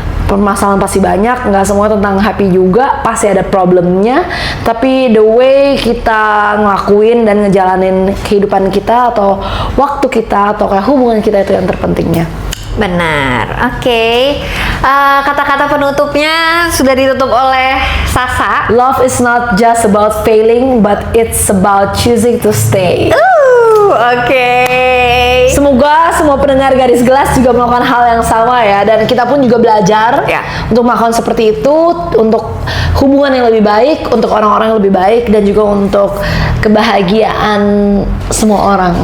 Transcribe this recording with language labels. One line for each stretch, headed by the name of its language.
Indonesian: Permasalahan pasti banyak, nggak semua tentang happy juga, pasti ada problemnya. Tapi
English: the way
Indonesian: kita ngelakuin dan ngejalanin kehidupan kita atau waktu kita atau kayak hubungan kita itu yang terpentingnya. Benar. Oke. Kata-kata penutupnya sudah ditutup oleh Sasa.
English: Love is not just about failing, but it's about choosing to stay.
Indonesian: Oke. Semoga semua pendengar garis gelas juga melakukan hal yang sama ya, dan kita pun juga belajar Ya. untuk melakukan seperti itu, untuk hubungan yang lebih baik, untuk orang-orang yang lebih baik, dan juga untuk kebahagiaan semua orang.